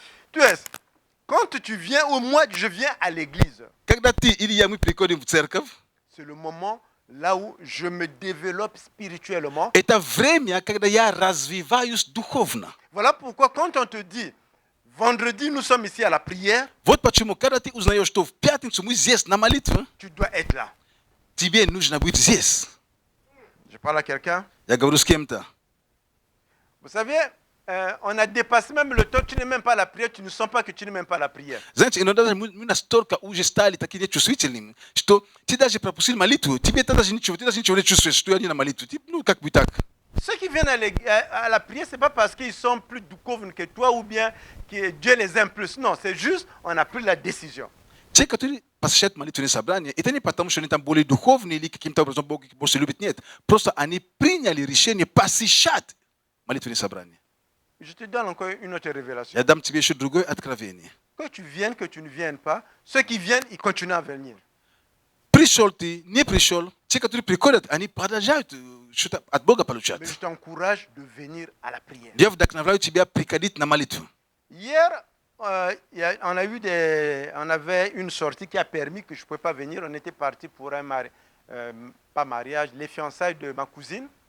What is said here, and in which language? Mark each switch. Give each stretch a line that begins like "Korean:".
French: Tu es, quand tu viens, ou moi je viens à l'église,
Russian: Когда ты или я мы приходим в церковь,
French: c'est le moment là où je me développe spirituellement.
Russian: это время, когда я развиваюсь духовно.
French: Voilà pourquoi quand on te dit, vendredi nous sommes ici à la prière,
Russian: Вот почему, когда ты узнаешь, что в пятницу мы здесь на молитве,
French: tu dois être là.
Russian: тебе нужно быть здесь.
French: Je parle à quelqu'un.
Russian: Я говорю с кем-то.
French: Vous savez, on a dépassé même le temps, tu n'es même pas à la prière, tu ne sens pas que tu n'es même pas à la prière.
Russian: Знаете, иногда мы настолько уже стали такими чувствительными, что ты даже пропустил молитву, тебе ты даже ничего не чувствуешь, что я не на молитве. Ну, как бы так.
French: Ceux qui viennent à la prière, ce n'est pas parce qu'ils sont plus dуховны que toi ou bien que Dieu les aime plus. Non, c'est juste, on a pris la décision.
Russian: Те, которые посещают молитвенные собрания, это не потому, что они там более духовные или каким-то образом Бог их больше любит. Нет. Просто они приняли решение посещать молитвенные собрания.
French: Je te donne encore une autre révélation.
Russian: Я дам тебе еще другое откровение.
French: Que tu viennes, que tu ne viennes pas, ceux qui viennent, ils continuent à venir.
Russian: Пришел ты, не пришел, те, которые приходят, они продолжают что-то от Бога получать.
French: Mais je t'encourage de venir à la prière.
Russian: Я вдохновляю тебя приходить на молитву.
French: Hier, on avait une sortie qui a permis que je ne pouvais pas venir. On était parti pour un pas mariage, les fiançailles de ma cousine.